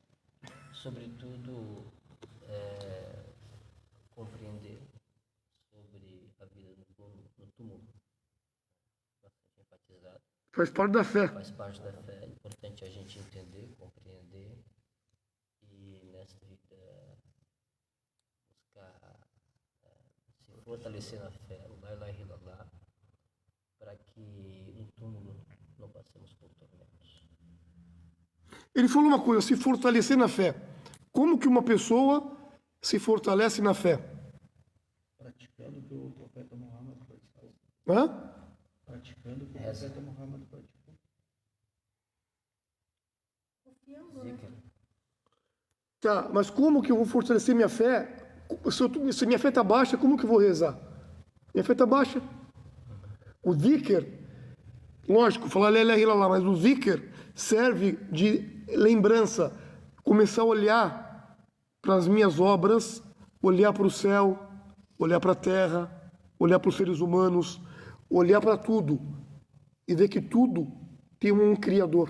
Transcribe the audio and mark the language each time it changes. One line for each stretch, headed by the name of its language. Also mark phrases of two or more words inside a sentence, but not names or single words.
Portuguese: Sobretudo, compreender sobre a vida no túmulo. Bastante enfatizado. Faz parte da fé. Faz parte da fé. É importante a gente entender, compreender e nessa vida buscar se fortalecer na fé, o
Arabic: لا إله إلا الله,
Portuguese: para que no túmulo não passemos por tormentos. Ele falou uma coisa, se fortalecer na fé. Como que uma pessoa se fortalece na fé? Praticando o que o profeta Muhammad praticou. Hã? Praticando o que o Reza. profeta Muhammad praticou. Confiando, né? Zikr. Tá, mas como que eu vou fortalecer minha fé? Se minha fé está baixa, como que eu vou rezar? Minha fé está baixa. O zikr, lógico, falar
Arabic: لا إله إلا الله,
Portuguese: mas o zikr serve de lembrança. Começar a olhar para as minhas obras, olhar para o céu, olhar para a terra, olhar para os seres humanos, olhar para tudo e ver que tudo tem um Criador.